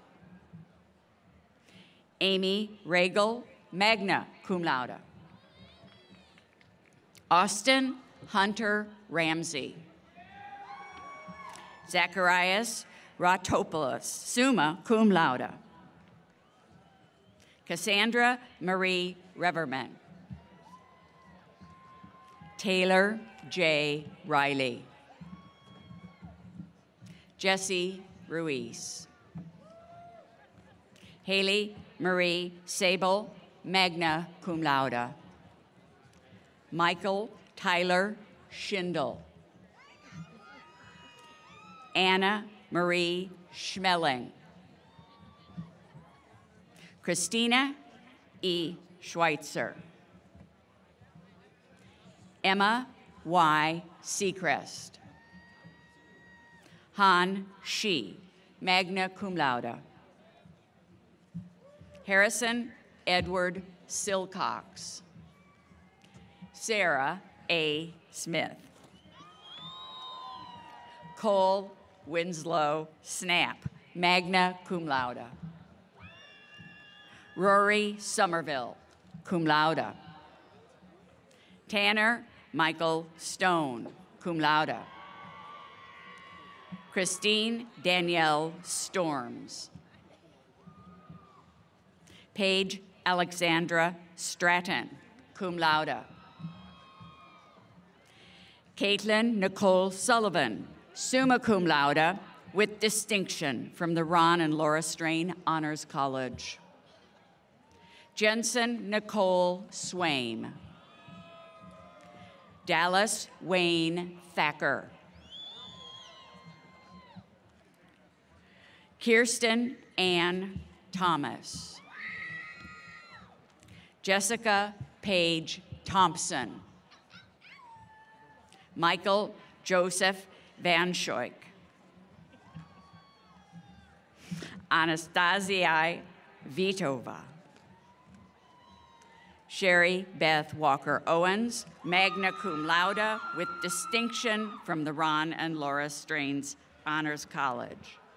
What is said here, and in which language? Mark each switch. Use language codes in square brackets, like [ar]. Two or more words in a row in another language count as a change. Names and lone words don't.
[en] Amy Regal, [la] magna cum laude. [en] Austin Hunter Ramsey. Zacharias Ratopoulos, [la] summa cum laude. [en] Cassandra Marie Reverman. Taylor J. Riley. Jesse Ruiz. Haley Marie Sable, [la] magna cum laude. [en] Michael Tyler Schindel. Anna Marie Schmeling. Christina E. Schweitzer. Emma Y. Seacrest. Han Shi, [la] magna cum laude. [en] Harrison Edward Silcox. Sarah A. Smith. Cole Winslow Snap, [la] magna cum laude. [en] Rory Somerville, [la] cum laude. [en] Tanner Michael Stone, [la] cum laude. [en] Christine Danielle Storms. Paige Alexandra Stratton, [la] cum laude. [en] Caitlin Nicole Sullivan, [la] summa cum laude, [en] with distinction from the Ron and Laura Strain Honors College. Jensen Nicole Swaim. Dallas Wayne Thacker. Kirsten Ann Thomas. Jessica Paige Thompson. Michael Joseph Van Schoik. Anastasia Vitova. Sherry Beth Walker Owens, [la] magna cum laude, [en] with distinction from the Ron and Laura Strains Honors College.